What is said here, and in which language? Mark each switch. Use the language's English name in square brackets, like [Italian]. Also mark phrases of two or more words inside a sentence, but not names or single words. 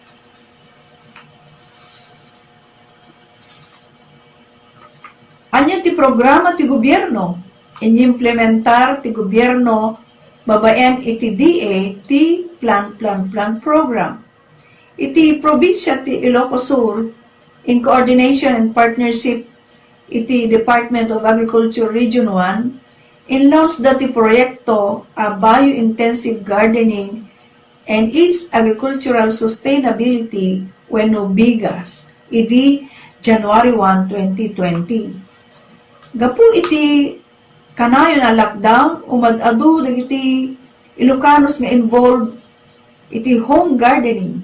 [Iloko] Anya ti programa ti gobyerno, inimplementar ti gobyerno babaen iti DA ti Plant Program. Iti probinsya ti Ilocos Sur, [English] in coordination and partnership [Iloko] iti Department of Agriculture Region 1, in-launch dati proyekto a Biointensive Gardening and its Agricultural Sustainability wenno BIGAS, iti January 1, 2020. Gapu iti kanayon na lockdown, umad-adu dagiti Ilocanos nga involved iti [English] home gardening.